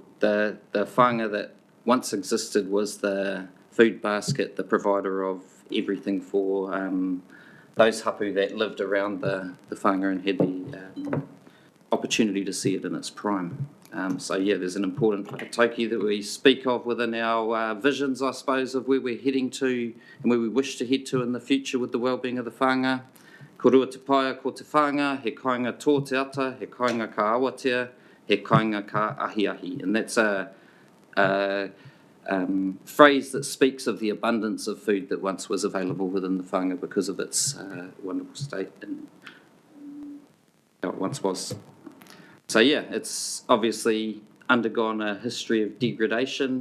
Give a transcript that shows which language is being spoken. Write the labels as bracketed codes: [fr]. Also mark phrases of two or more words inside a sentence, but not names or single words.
[en] The whanga that once existed was the food basket, the provider of everything for those hapu that lived around the whanga and had the opportunity to see it in its prime. So yeah, there's an important whakatauki that we speak of within our visions, I suppose, of where we're heading to and where we wish to head to in the future with the wellbeing of the whanga. [mi] Ko rua te paia ko te whanga, he kāinga tō te ata, he kāinga ka awatea, he kāinga ka ahi ahi. [en] And that's a phrase that speaks of the abundance of food that once was available within the whanga because of its wonderful state and how it once was. So yeah, it's obviously undergone a history of degradation.